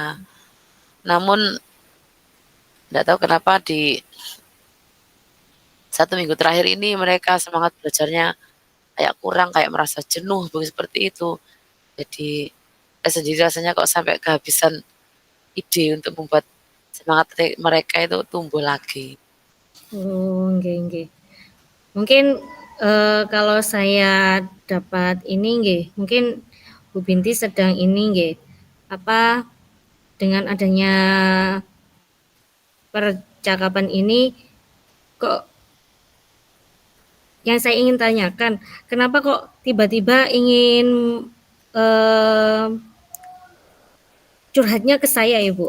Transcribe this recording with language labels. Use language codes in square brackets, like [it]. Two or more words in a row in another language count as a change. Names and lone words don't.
[id] Namun nggak tahu kenapa di 1 minggu terakhir ini mereka semangat belajarnya kayak kurang, kayak merasa jenuh seperti itu. Jadi saya sendiri rasanya kok sampai kehabisan ide untuk membuat semangat mereka itu tumbuh lagi. [jv] Oh, nggih nggih. [id] Mungkin kalau saya dapat ini nggih, mungkin Bu Binti sedang ini nggih, apa dengan adanya percakapan ini kok yang saya ingin tanyakan, kenapa kok tiba-tiba ingin eh, curhatnya ke saya Ibu?